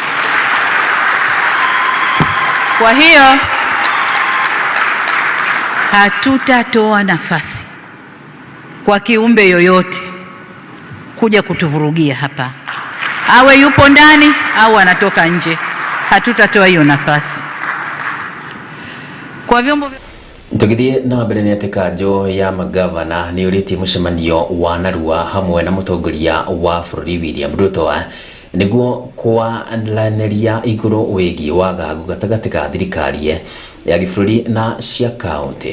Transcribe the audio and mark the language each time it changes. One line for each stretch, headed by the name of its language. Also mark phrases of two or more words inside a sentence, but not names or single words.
Swahili: Kwa hiyo hatutatoa nafasi kwa kiumbe yoyote kuja kutuvurugia hapa, awe yupo ndani au anatoka nje. Hatutatoa hiyo nafasi. Kwa vyombo
Kikuyu: tugithie na mbere nĩ atĩ kanjũ ya magavana nĩ ũrĩtie mũcemanio wa narua hamwe na mũtongoria wa bũrũri William Ruto nĩguo kwaranĩria igũrũ wĩgiĩ wagagu gatagatĩ ka thirikari ya gĩbũrũri na cia kaunti.